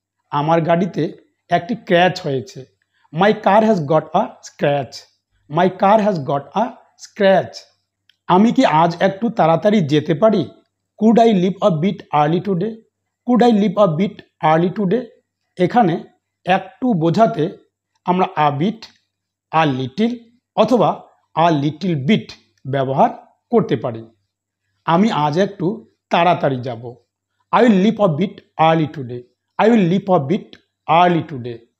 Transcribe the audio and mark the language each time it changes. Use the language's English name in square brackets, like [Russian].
[Bangla] আমার গাড়িতে একটি ক্র্যাচ হয়েছে। [English] My car has got a scratch. My car has got a scratch. [Bangla] আমি কি আজ একটু তাড়াতাড়ি যেতে পারি? [English] Could I leave a bit early today? Could I leave a bit early today? [Bangla] এখানে একটু বোঝাতে আমরা [English] a bit, a little [Bangla] অথবা [English] a little bit [Bangla] ব্যবহার করতে পারি। আমি আজ একটু তাড়াতাড়ি যাব। [English] I will leave a bit early today. I will leave a bit early today.